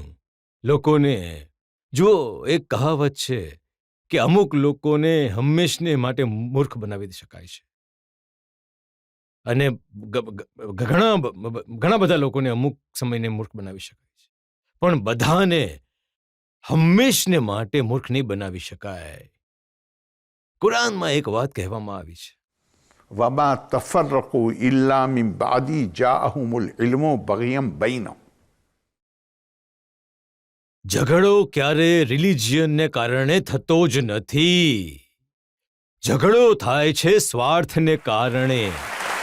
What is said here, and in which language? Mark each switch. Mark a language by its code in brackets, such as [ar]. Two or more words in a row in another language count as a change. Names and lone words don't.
[gu] લોકોને જુઓ, એક કહાવત છે કે અમુક લોકોને હંમેશને માટે મૂર્ખ બનાવી શકાય છે, અને ઘણા બધા લોકોને અમુક સમયને મૂર્ખ બનાવી શકાય છે, પણ બધાને હંમેશને માટે મૂર્ખ નહીં બનાવી શકાય. કુરાનમાં એક વાત કહેવામાં આવી છે, [ar] وما تفرقوا إلا من بعد ما جاءهم العلم بغيا بينهم. [gu] ઝઘડો ક્યારે રિલિજિયનને કારણે થતો જ નથી. ઝઘડો થાય છે સ્વાર્થને કારણે.